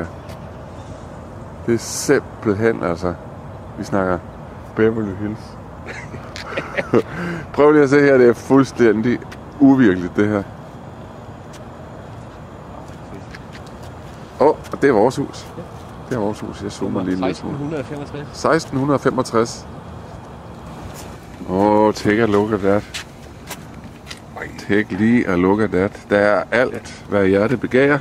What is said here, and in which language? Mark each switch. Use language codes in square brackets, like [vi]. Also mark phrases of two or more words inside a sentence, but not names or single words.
[da] Det er simpelthen, altså, vi snakker Beverly Hills. Prøv lige at se her, det er fuldstændig uvirkeligt, det her. Og det er vores hus. Det er vores hus, jeg zoomer lige lidt. 1665. [en] Take a look at that. Take lige a look at that. [da] Der er alt, hvad hjertet begærer.